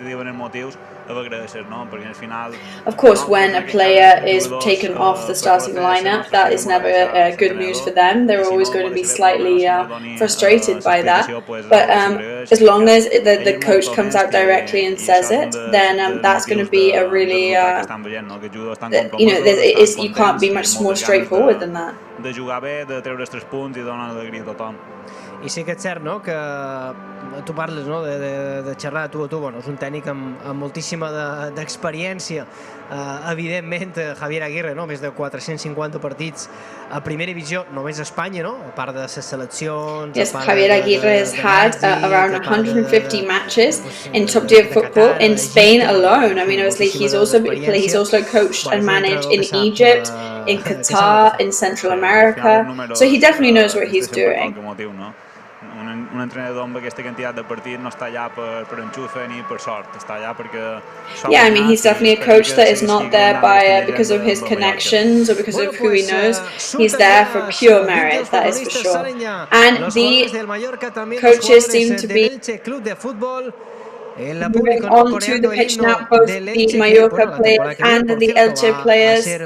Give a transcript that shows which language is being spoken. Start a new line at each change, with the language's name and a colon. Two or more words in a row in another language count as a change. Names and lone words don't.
English: Of course, when a player is taken off the starting lineup, that is never good news for them. They're always going to be slightly frustrated by that. But as long as the coach comes out directly and says it, then that's going to be a really, you can't be much more straightforward than that.
Catalan: I sí que és cert, no?, que tu parles, no?, de xerrar tu a tu. Bueno, és un tècnic amb moltíssima d'experiència. Evidentment, Javier Aguirre, no?, més de 450 partits a primera divisió, només a Espanya, no?, a part de les seleccions...
English: Yes, Javier Aguirre has had around 150 matches in top-tier football in Spain alone. I mean, obviously, he's also coached and managed in Egypt, in Qatar, in Central America, so he definitely knows what he's doing.
Catalan: Un entrenador amb aquesta quantitat de partits no està allà per enxufe ni per sort, està allà perquè...
English: Yeah, I mean, he's definitely a coach that is not there because of his connections or because of who he knows. He's there for pure merit, that is for sure. And the coaches seem to be moving on to the pitch now, both the Mallorca players and the Elche players.